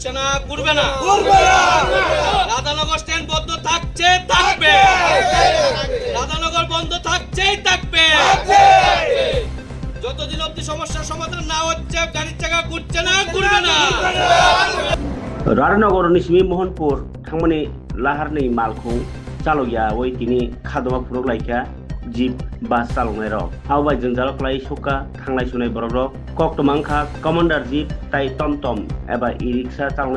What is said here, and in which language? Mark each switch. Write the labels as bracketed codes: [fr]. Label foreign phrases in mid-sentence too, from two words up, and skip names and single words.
[bn] করছে না, করবে না। রাধানগর স্ট্যান্ড বন্ধ থাকছে, থাকবে। রাধানগর বন্ধ থাকছেই থাকবে। যতদিন অব্দি সমস্যার সমাধান না হচ্ছে, গাড়ির চাকা ঘুরছে না, ঘুরবে না। [brx] राधानगर निसिमी मोहनपुर थांमोनी लाहारनि मालखौ चालया वै तिनि खादमा फुरक लाइका [en] jeep bus [brx] चालनाय रक आवबाय जोंजालक्लाय सका थांलाय सुनाय बरक रक कक्टमांखा कमान्डार जीप ताइ टमटम एबा ई-रिक्शा चालनाय